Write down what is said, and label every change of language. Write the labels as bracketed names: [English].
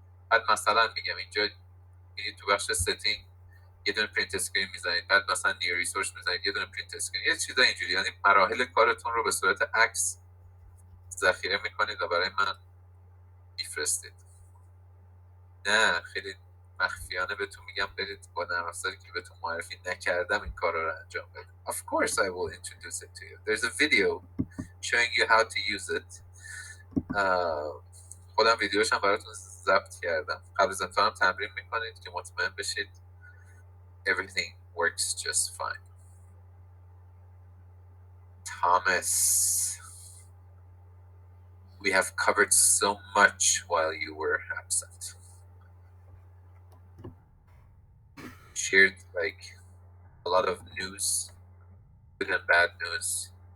[Persian] بعد مثلا میگم اینجا میرید تو بخش ستینگ یه دونه پرینت اسکرین میزنید، بعد مثلا نیر ریسورس میزنید یه دونه پرینت اسکرین، یه چیزا اینجوری، یعنی مراحل کارتون رو به صورت عکس ذخیره میکنید و برای من میفرستید. نه خیلی مخفیانه بهتون میگم برید با نرم افزاری که بهتون معرفی نکردم این کارا رو انجام بدید. [English] Of course I will introduce it to you. There's a video showing you how to use it. [Persian] خودم ویدیوش هم براتون ضبط کردم. قبل از امتحانم تمرین میکنید که مطمئن بشید [English] everything works just fine. Thomas, we have covered so much while you were absent. Shared like a lot of news, good and bad news.